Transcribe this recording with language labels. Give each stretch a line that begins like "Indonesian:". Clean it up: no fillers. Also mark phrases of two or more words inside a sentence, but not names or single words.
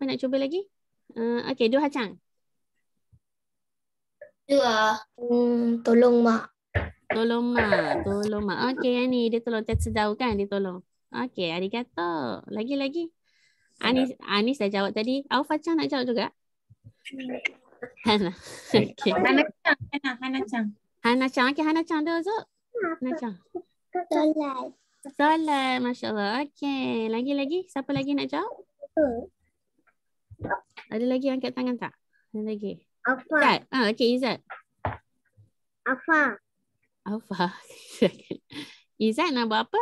Malay: Siapa nak cuba lagi? Okay, Doha Chang. Dua. Tolong mak. Tolong mak. Tolong mak. Okey, yang ni dia tolong tersedau kan? Dia tolong. Okey, arigato. Lagi. Anis dah jawab tadi. Aufa-chan nak jawab juga? Hana. Okey. Hana-chan. Hana-chan. Okey, Hana-chan dozo. Hana-chan. Solat. Masya Allah. Okey. Lagi. Siapa lagi nak jawab? Ada lagi yang angkat tangan tak? Ada lagi. Izzat. Okey, Izzat. Afa. Aufa. Izzat nak buat apa?